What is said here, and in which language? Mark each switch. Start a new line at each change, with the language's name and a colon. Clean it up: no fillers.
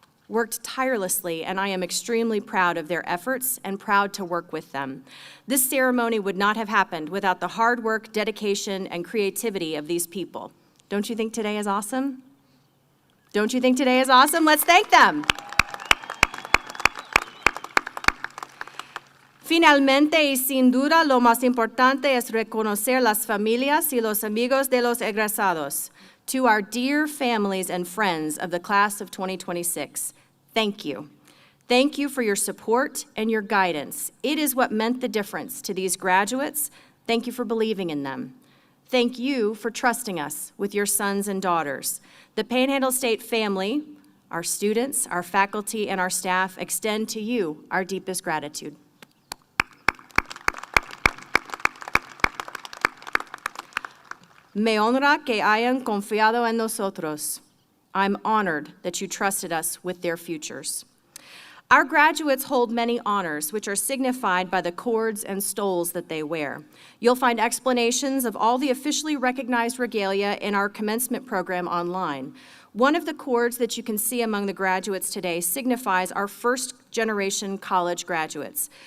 English: worked tirelessly, and I am extremely proud of their efforts and proud to work with them. This ceremony would not have happened without the hard work, dedication, and creativity of these people. Don't you think today is awesome? Don't you think today is awesome? Let's thank them.
Spanish: Finalmente y sin duda lo más importante es reconocer las familias y los amigos de los egresados.
English: To our dear families and friends of the class of 2026, thank you. Thank you for your support and your guidance. It is what meant the difference to these graduates. Thank you for believing in them. Thank you for trusting us with your sons and daughters. The Panhandle State family, our students, our faculty, and our staff extend to you our deepest gratitude.
Spanish: Me honra que hayan confiado en nosotros.
English: I'm honored that you trusted us with their futures. Our graduates hold many honors, which are signified by the cords and stoles that they wear. You'll find explanations of all the officially recognized regalia in our commencement program online. One of the cords that you can see among the graduates today signifies our first-generation college graduates.